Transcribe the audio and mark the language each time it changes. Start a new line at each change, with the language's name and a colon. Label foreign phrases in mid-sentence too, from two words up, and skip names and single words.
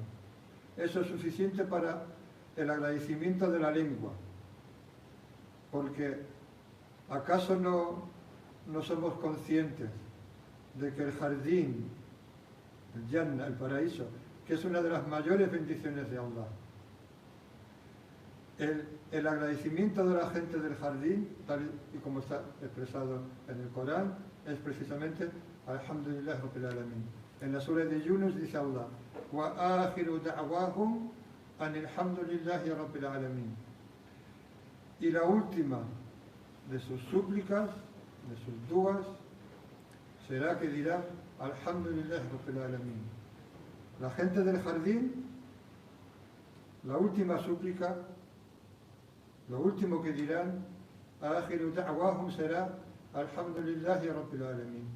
Spanish: Eso es suficiente para el agradecimiento de la lengua, porque ¿acaso no somos conscientes de que el jardín, el Jannah, el paraíso, que es una de las mayores bendiciones de Allah, el agradecimiento de la gente del jardín, tal y como está expresado en el Corán, es precisamente
Arabic: الحمد لله رب العالمين.
Spanish: En la sura de Yunus dice Allah,
Arabic: وآخر دعواهم أن الحمد لله رب العالمين.
Spanish: Y la última de sus súplicas, de sus duas, será que dirá
Arabic: الحمد لله رب العالمين.
Spanish: La gente del jardín, la última súplica, lo último que dirán,
Arabic: آخر دعواهم será الحمد لله رب العالمين.